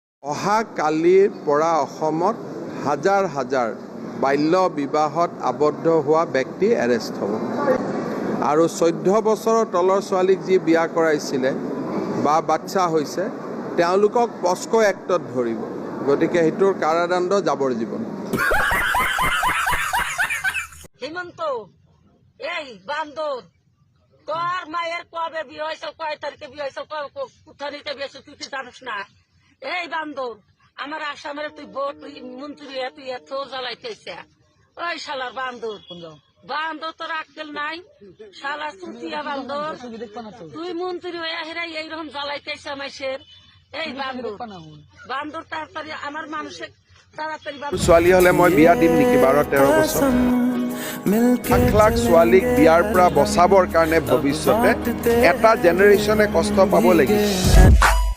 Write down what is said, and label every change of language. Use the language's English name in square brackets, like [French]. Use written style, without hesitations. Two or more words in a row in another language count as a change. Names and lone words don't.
[Assamese] অহা কালিৰ পৰা অসমত হাজাৰ হাজাৰ বাল্য বিবাহত আবদ্ধ হোৱা ব্যক্তি এৰেষ্ট হ'ব আৰু 14 বছৰৰ তলৰ ছোৱালীক যি বিয়া কৰাইছিলে বা বাচ্চা হৈছে তেওঁলোকক পস্কো এক্টত ধৰিব গতিকে হেতুৰ কাৰাদণ্ড যাৱজ্জীৱন [Bangla] হিমন্ত এই বান্দর তোর মায়ের কবে বিয়ে হয়েছে কয় তারিখে বিয়ে হয়েছে কোথানিতে বিয়ে হয়েছে তুই কি জানিস না এই বান্দর আমার আসামের তুই ভোট মন্ত্রী তুই এত জ্বালাইতেছে ওই শালার বান্দর বান্দর তোর আক্কেল নাই শালা চুতিয়া বান্দর তুই মন্ত্রী হয়ে হেরাই এইরকম জ্বালাইতেছে আমাদের এই বান্দর বান্দর তাড়াতাড়ি আমার মানুষের তাড়াতাড়ি [Assamese] ছোৱালী হলে মই বিয়া দিম নেকি 12-13 বছৰ লাখ লাখ ছোৱালীক বিয়াৰ পৰা বচাবৰ কাৰণে ভৱিষ্যতে এটা জেনেৰেশ্যনে কষ্ট পাব লাগিব